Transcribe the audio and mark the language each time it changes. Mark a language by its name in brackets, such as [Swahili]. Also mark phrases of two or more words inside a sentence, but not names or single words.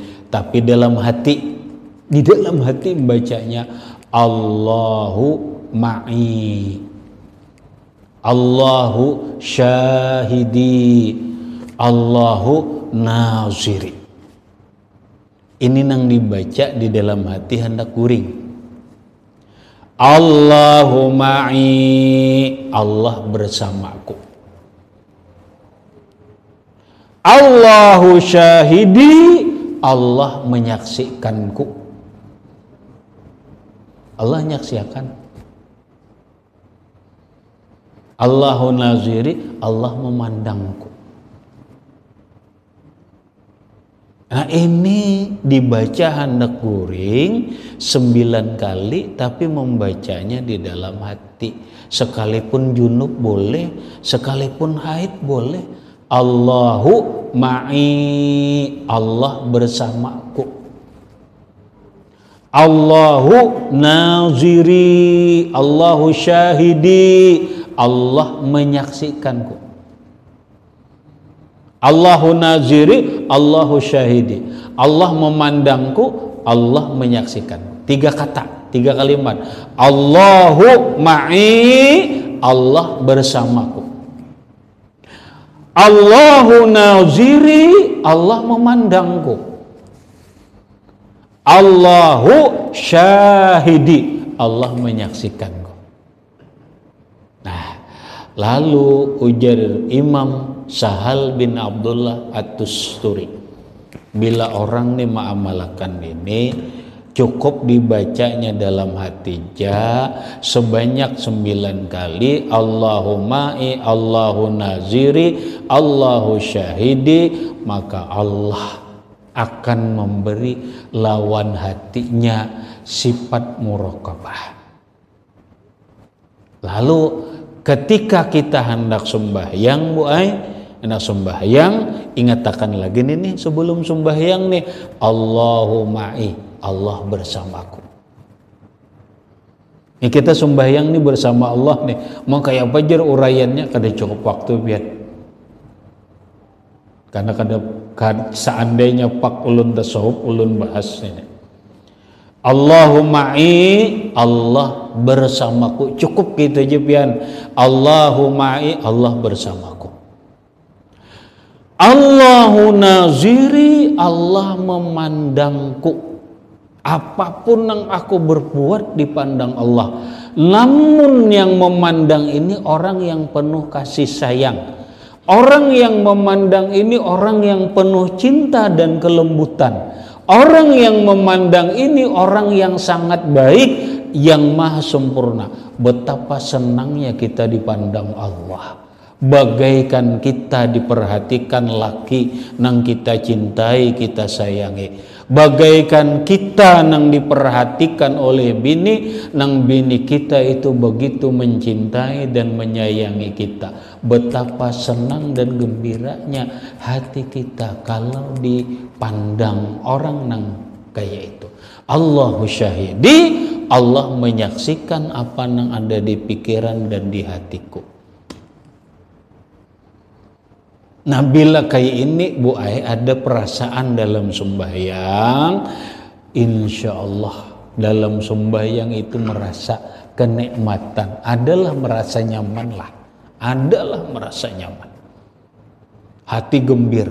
[Indonesian] Tapi dalam hati, di dalam hati membacanya [Arabic] الله معي، الله شهيدي، الله ناظري. [Banjar] Ini nang dibaca di dalam hati hendak guring. [Arabic] الله معي, [Indonesian] Allah bersamaku. [Arabic] الله شهيدي, [Indonesian] Allah menyaksikanku. Allah menyaksikan. [Arabic] الله ناظري, [Indonesian] Allah memandangku. [Banjar] Nah ini dibaca hendak guring 9 kali, tapi membacanya di dalam hati. [Indonesian] Sekalipun junub boleh, sekalipun haid boleh. [Arabic] الله معي, [Indonesian] Allah bersamaku. [Arabic] الله ناظري، الله شهيدي, [Indonesian] Allah menyaksikanku. [Arabic] الله ناظري، الله شهيدي, [Indonesian] Allah memandangku, Allah menyaksikan. 3 kata, 3 kalimat. [Arabic] الله معي, [Indonesian] Allah bersamaku. [Arabic] الله ناظري, [Indonesian] Allah memandangku. [Arabic] الله شهيدي, [Indonesian] Allah menyaksikanku. Nah, lalu ujar Imam Sahal bin Abdullah At-Tustari, bila orang nih mengamalkan ini, cukup dibacanya dalam hati sebanyak 9 kali. [Arabic] اللهم الله ناظري، الله شهيدي, [Indonesian] maka Allah akan memberi lawan hatinya sifat muraqabah. Lalu ketika kita hendak sembahyang, hendak sembahyang, ingatkan lagi nih sebelum sembahyang nih, [Arabic] الله معي, [Indonesian] Allah bersamaku. Ini kita sembahyang nih bersama Allah nih. [Banjar] Mau kayak apa jar uraiannya, kada cukup waktu biar. Karena seandainya pak ulun tasawuf ulun bahas ini. [Arabic] الله معي, [Indonesian] Allah bersamaku. [Banjar] Cukup gitu aja pian. [Arabic] الله معي, [Indonesian] Allah bersamaku. [Arabic] الله ناظري, [Indonesian] Allah memandangku. Apapun yang aku berbuat dipandang Allah. Namun yang memandang ini orang yang penuh kasih sayang. Orang yang memandang ini orang yang penuh cinta dan kelembutan. Orang yang memandang ini orang yang sangat baik, yang maha sempurna. Betapa senangnya kita dipandang Allah. [Banjar] Bagaikan kita diperhatikan laki nang kita cintai, kita sayangi. Bagaikan kita nang diperhatikan oleh bini, nang bini kita itu begitu mencintai dan menyayangi kita. Betapa senang dan gembiranya hati kita kalau dipandang orang nang kayak itu. [Arabic] الله شهيدي, [Indonesian] Allah menyaksikan apa yang ada di pikiran dan di hatiku. [Banjar] Nah, bila kayak ini Bu Ai ada perasaan dalam sembahyang, [Arabic] إن شاء الله [Banjar] dalam sembahyang itu merasa kenikmatan, adalah merasa nyaman lah, adalah merasa nyaman, hati gembira.